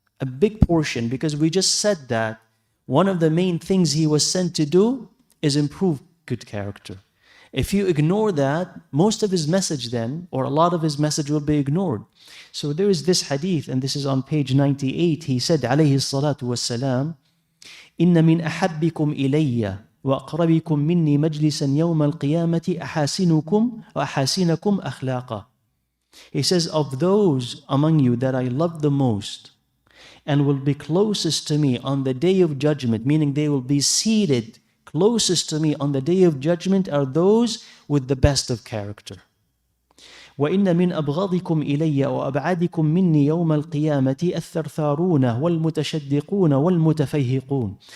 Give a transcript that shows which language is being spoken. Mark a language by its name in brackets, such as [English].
[English] A big portion, because we just said that one of the main things he was sent to do is improve good character. If you ignore that, most of his message then, or a lot of his message will be ignored. So there is this hadith, and this is on page 98. He said, [Arabic] alayhi salatu wassalam, إِنَّ مِنْ أَحَبِّكُمْ إِلَيَّ وَأَقْرَبِكُمْ مِنِّي مَجْلِسًا يَوْمَ الْقِيَامَةِ أَحَاسِنُكُمْ وَأَحَاسِنَكُمْ أَخْلَاقًا. [English] He says, of those among you that I love the most and will be closest to me on the day of judgment, meaning they will be seated closest to me on the day of judgment, are those with the best of character. [Arabic] وَإِنَّ مِنْ أَبْغَضِكُمْ إِلَيَّ وَأَبْعَدِكُمْ مِنِّي يَوْمَ الْقِيَامَةِ الثَّرْثَارُونَ وَالْمُتَشَدِّقُونَ وَالْمُتَفَيْهِقُونَ.